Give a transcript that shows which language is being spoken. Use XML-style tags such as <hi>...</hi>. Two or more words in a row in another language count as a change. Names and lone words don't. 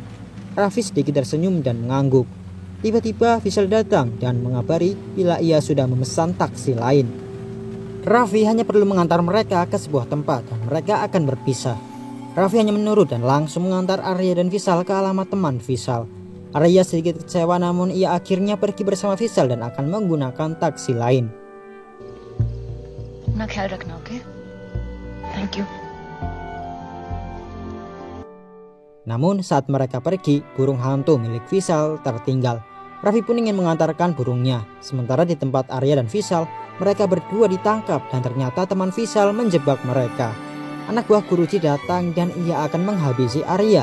<id>Raffi sedikit tersenyum dan mengangguk. Tiba-tiba Vishal datang dan mengabari bila ia sudah memesan taksi lain. Raffi hanya perlu mengantar mereka ke sebuah tempat dan mereka akan berpisah. Raffi hanya menurut dan langsung mengantar Arya dan Vishal ke alamat teman Vishal. Arya sedikit kecewa namun ia akhirnya pergi bersama Vishal dan akan menggunakan taksi lain.</id> <hi>अपना ख्याल रखना,</hi> <en>ओके? Thank you.</en> <id>Namun saat mereka pergi, burung hantu milik Vishal tertinggal. Raffi pun ingin mengantarkan burungnya. Sementara di tempat Arya dan Vishal, mereka berdua ditangkap dan ternyata teman Vishal menjebak mereka. Anak buah Guruji datang dan ia akan menghabisi Arya.</id>